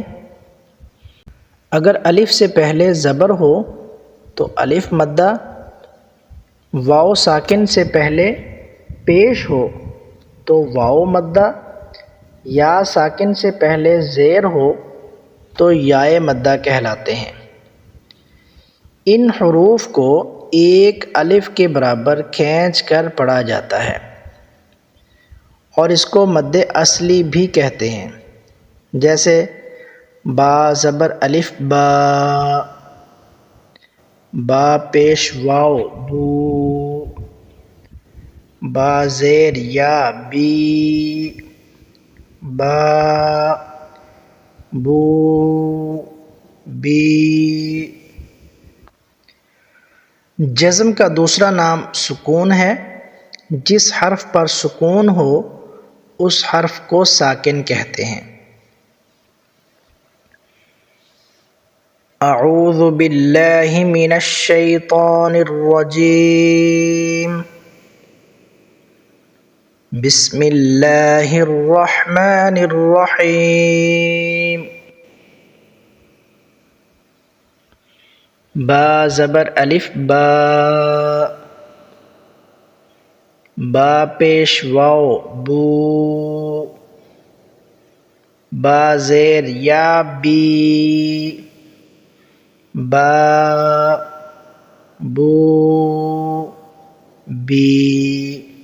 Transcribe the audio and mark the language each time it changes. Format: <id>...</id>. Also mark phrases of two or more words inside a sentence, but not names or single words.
<ur>اگر الف سے پہلے زبر ہو تو الف مدہ، واو ساکن سے پہلے پیش ہو تو واو مدہ، یا ساکن سے پہلے زیر ہو تو یائے مدہ کہلاتے ہیں۔ ان حروف کو ایک الف کے برابر کھینچ کر پڑھا جاتا ہے اور اس کو مد اصلی بھی کہتے ہیں، جیسے با زبر الف با، با پیش واو بو، با زیر یا بی، با بو بی۔ جزم کا دوسرا نام سکون ہے۔ جس حرف پر سکون ہو اس حرف کو ساکن کہتے ہیں۔</ur> <ar>اعوذ باللہ من الشیطان الرجیم، بسم اللہ الرحمن الرحیم۔</ar> <ur>با زبر الف با، با پیش واو بو، با زیر یا بی، با بو بی۔</ur>